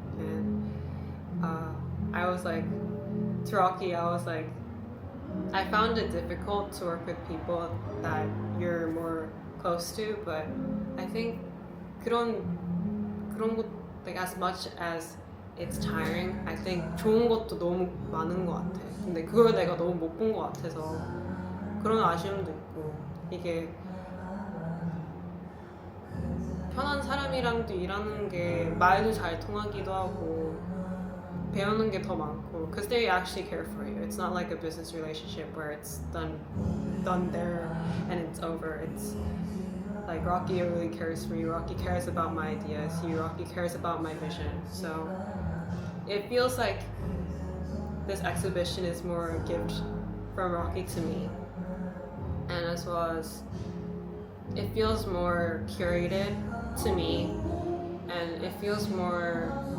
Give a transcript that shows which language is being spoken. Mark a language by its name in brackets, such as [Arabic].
[English] And I was like, to Rocky, I was like, I found it difficult to work with people that you're more close to, but I think [Korean] 그런 것, [English] like as much as it's tiring, I think [Korean] 좋은 것도 너무 많은 것 같아. 근데 그걸 내가 너무 못 본 것 같아서 그런 아쉬움도 있고, 이게 편한 사람이랑도 일하는 게 말도 잘 통하기도 하고 배우는 게 더 많고, [English] because they actually care for you. It's not like a business relationship where it's done there and it's over. It's like Rocky really cares for you. Rocky cares about my ideas. Rocky cares about my vision. So it feels like this exhibition is more a gift from Rocky to me, and as well as it feels more curated to me, and it feels more,